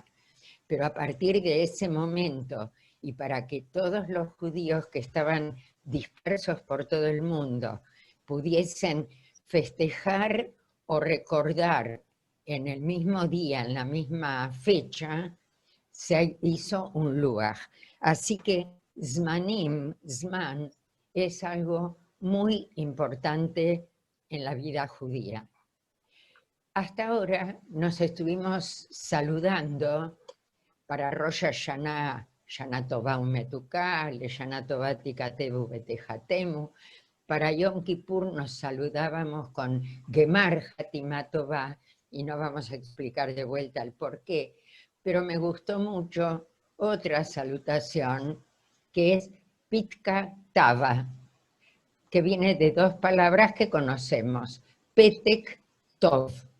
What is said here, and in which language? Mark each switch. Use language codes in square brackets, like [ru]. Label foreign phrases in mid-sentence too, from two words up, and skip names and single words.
[es] Pero a partir de ese momento, y para que todos los judíos que estaban dispersos por todo el mundo pudiesen festejar o recordar en el mismo día, en la misma fecha, se hizo un lugar. Así que [he] זמנים, זמן, [es] es algo muy importante en la vida judía. Hasta ahora nos estuvimos saludando para Rosh Hashanah, [he] שנה טובה ומתוקה, שנה טובה תכתבו ותחתמו. [es] Para Yom Kippur nos saludábamos con [he] גמר חתימה טובה, [es] y no vamos a explicar de vuelta el porqué, pero me gustó mucho otra salutación que es [arc] פתקא טבא, [es] que viene de dos palabras que conocemos, [he] פתק טוב.